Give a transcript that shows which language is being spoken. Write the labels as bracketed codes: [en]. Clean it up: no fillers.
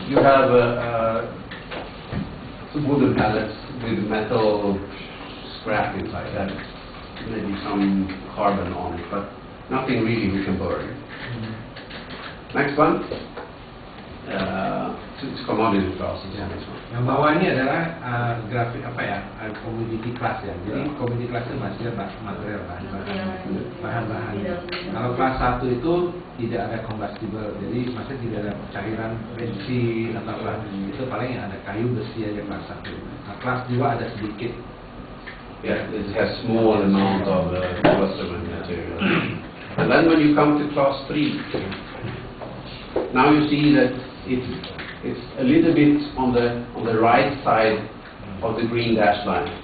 [en] You have some wooden pallets with metal scrap inside that. Maybe some carbon on it, but nothing really we can burn. Next one, it's commodity classes. [id] Ya. Yang bawah ini adalah grafik apa ya, commodity class ya. Jadi commodity class itu masih material bahan-bahan. Kalau kelas 1 itu tidak ada combustible, jadi masih tidak ada cairan bensin atau apa. Itu paling yang ada kayu besi aja kelas 1. Nah, kelas 2 ada sedikit. [en] Yeah, it has small amount of combustible material. And then when you come to class 3, now you see that it's a little bit on the right side of the green dashed line.